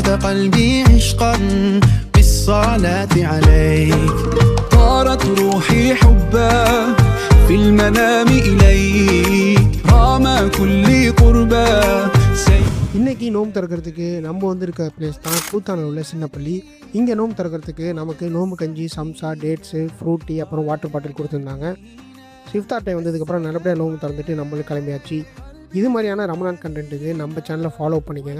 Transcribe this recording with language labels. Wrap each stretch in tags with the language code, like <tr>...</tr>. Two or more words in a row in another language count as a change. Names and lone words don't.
<ar>قلبي عشقا بالصلاة عليك طارت روحي حبا في المنام إليك رام كل قربا.</ar> <ta>இன்றைக்கி நோம்பு திறக்கிறதுக்கு நம்ம வந்திருக்க பிளேஸ் தான் கூத்தானூர் உள்ள சின்ன பள்ளி. இங்கே நோம்பு திறக்கிறதுக்கு நமக்கு நோம்பு கஞ்சி, சம்சா, டேட்ஸு, ஃப்ரூட்டி, அப்புறம்</ta> <en>water bottle</en> <ta>கொடுத்துருந்தாங்க. இஃப்தார் டைம் வந்ததுக்கப்புறம் நல்லபடியாக நோம்பு திறந்துட்டு நம்மளுக்கு கிளம்பியாச்சு. இது மாதிரியான ரமலான் கண்டென்ட்டுக்கு நம்ம சேனலை ஃபாலோ பண்ணிக்கோங்க.</ta>